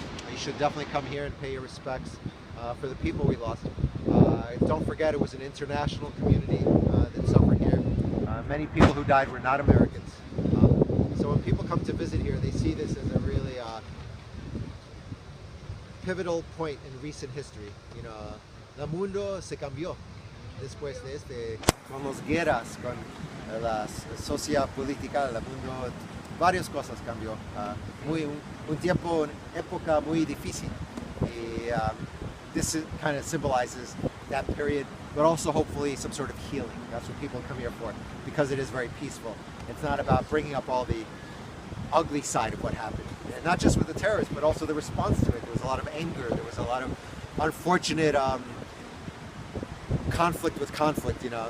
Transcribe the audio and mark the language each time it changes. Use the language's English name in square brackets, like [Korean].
[English] You should definitely come here and pay your respects for the people we lost. Don't forget, it was an international community that suffered here. Many people who died were not Americans. So when people come to visit here, they see this as a really pivotal point in recent history. You know, [Spanish] el mundo se cambió después de este, con las guerras, con la sociedad política, el mundo, varias cosas cambió. Un tiempo, una época muy difícil. [English] Y, this kind of symbolizes that period, but also hopefully some sort of healing. That's what people come here for, because it is very peaceful. It's not about bringing up all the ugly side of what happened. And not just with the terrorists, but also the response to it. There was a lot of anger. There was a lot of unfortunate conflict with conflict, you know.